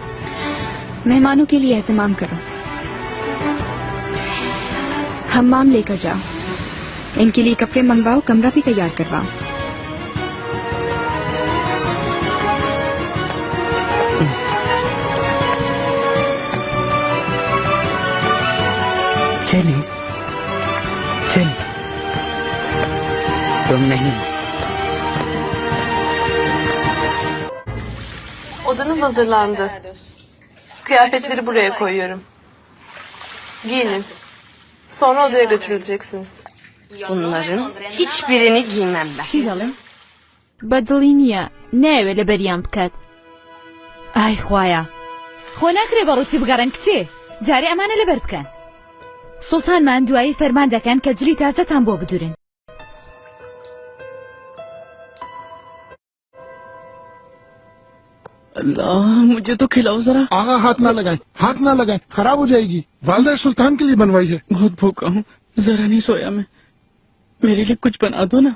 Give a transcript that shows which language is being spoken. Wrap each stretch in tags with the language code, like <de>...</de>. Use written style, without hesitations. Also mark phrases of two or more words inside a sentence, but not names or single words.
<hi>मेहमानों के लिए एहतमाम करो। हम्माम लेकर जाओ, इनके लिए कपड़े मंगवाओ, कमरा भी तैयार करवाओ। चलिए चलिए, तुम नहीं।</hi> <tr>Odanız hazırlandı. Kıyafetleri buraya koyuyorum. Giyinin. Sonra odaya götürüleceksiniz. Bunların hiçbirini giymem ben.</tr> <ckb>چیڵم بەدڵی نییە ناوێت لە بەریان بکات. ئای خوایە خۆ ناکرێ بەڕووتی بگەڕن کتێ جارێ ئەمانە لەبەر بکەن. سوڵتانمان دوایی فەرمان دەکەن کە جلی تازەتان بۆ بدورن.</ckb> <hi>अल्लाह, मुझे तो खिलाओ जरा। आगा हाथ ना लगाएं, हाथ ना लगाएं, खराब हो जाएगी। वालदा सुल्तान के लिए बनवाई है। बहुत भूखा हूँ, जरा नहीं सोया मैं। मेरे लिए कुछ बना दो ना।</hi>